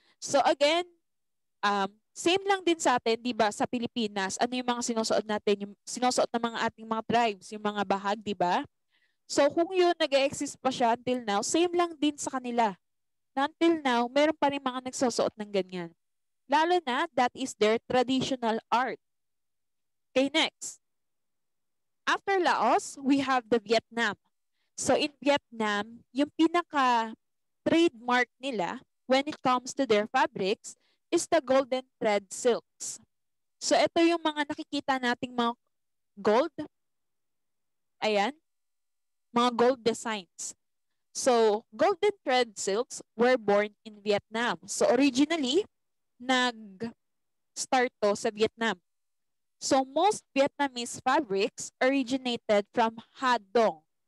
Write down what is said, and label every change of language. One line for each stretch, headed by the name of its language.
Filipino: So again, same lang din sa atin, di ba, sa Pilipinas, ano yung mga sinusuot natin, yung sinusuot ng mga ating mga tribes, yung mga bahag, di ba? So kung yun nag-exist pa siya until now, same lang din sa kanila. Na until now, meron pa rin mga nagsusuot ng ganyan. Lalo na,
English: that is their traditional art. Okay, next. After Laos, we have the Vietnam. So in Vietnam,
Filipino: yung pinaka-trademark nila
English: when it comes to their fabrics is the golden thread silks.
Filipino: So ito yung mga nakikita nating mga gold. Ayan, mga gold designs.
English: So golden thread silks were born in Vietnam.
Filipino: So originally, nag-start to sa Vietnam.
English: So most Vietnamese fabrics originated from Ha Dong.